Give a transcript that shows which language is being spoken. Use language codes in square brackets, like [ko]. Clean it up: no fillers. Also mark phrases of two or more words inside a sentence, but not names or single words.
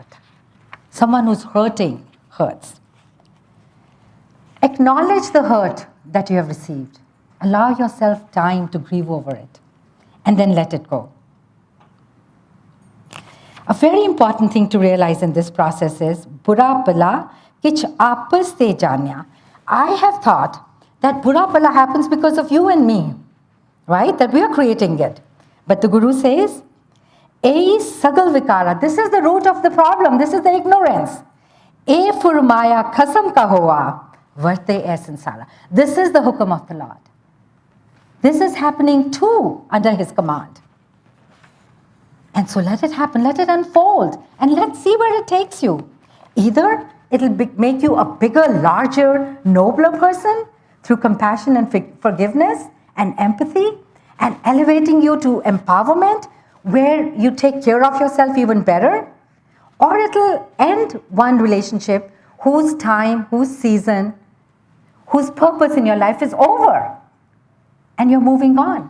[en] Someone who's hurting hurts. Acknowledge the hurt that you have received. Allow yourself time to grieve over it, and then let it go. A very important thing to realize in this process is, [pa] ਬੁਰਾ ਭਲਾ ਕਿਛ ਆਪਸ ਤੇ ਜਾਣਿਆ. [en] I have thought that [pa] ਬੁਰਾ ਭਲਾ [en] happens because of you and me, right? That we are creating it. But the Guru says, [pa] ਏਹਿ ਸਗਲ ਵਿਕਾਰਾ. [en] This is the root of the problem. This is the ignorance. [pa] ਏ ਫੁਰਮਾਇਆ ਖਸਮ ਕਾ ਹੋਆ, ਵਰਤੈ ਏ ਸੰਸਾਰਾ. [en] This is the hukam of the Lord. This is happening too under His command. And so let it happen, let it unfold, and let's see where it takes you. Either it'll make you a bigger, larger, nobler person through compassion and forgiveness and empathy, and elevating you to empowerment where you take care of yourself even better, or it'll end one relationship whose time, whose season, whose purpose in your life is over, and you're moving on.